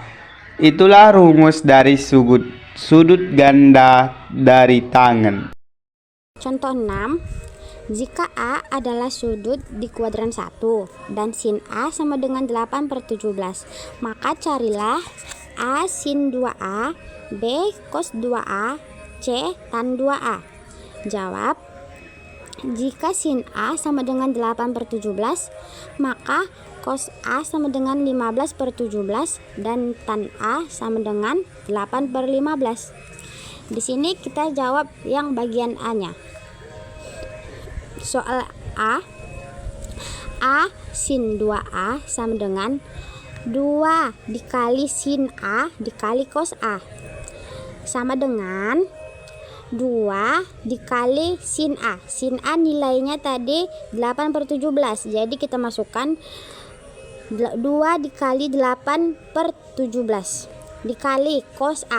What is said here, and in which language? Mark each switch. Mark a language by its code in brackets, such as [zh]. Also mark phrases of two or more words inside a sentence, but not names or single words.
[id] Itulah rumus dari sudut ganda dari tangen. Contoh 6. Jika A adalah sudut di kuadran 1 dan sin A sama dengan 8/17, maka carilah A sin 2A, B cos 2A, C tan 2A. Jawab, jika sin A sama dengan 8/17, maka cos A sama dengan 15/17 dan tan A sama dengan 8/15. Di sini kita jawab yang bagian A-nya. Soal A sin 2A sama dengan 2 dikali sin A dikali cos A sama dengan 2 dikali sin A. Sin A nilainya tadi 8/17, jadi kita masukkan 2 dikali 8/17 dikali cos A.